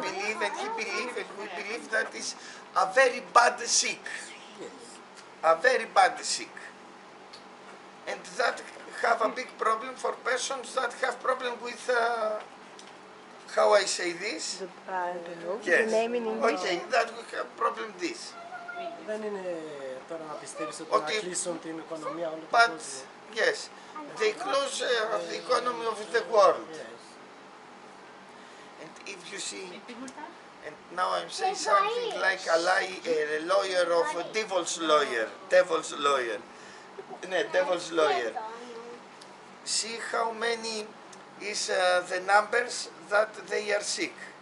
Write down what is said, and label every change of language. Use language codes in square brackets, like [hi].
[en] believe, and he believes, and we believe that is a very bad sick. A very bad sick. And that have a big problem for persons that have problem with, how I say this? I don't know. Yes. The name in English. Okay, that we have problem this. [el] Δεν είναι τώρα να πιστεύεις ότι Ότι- να κλείσουν την οικονομία όλου του [en] But [el] κόσμου. [en] yes, they close the economy of the world. Yes. And if you see, and now I'm saying something like a lawyer of a devil's lawyer. No, devil's lawyer. See how many is the numbers that they are sick.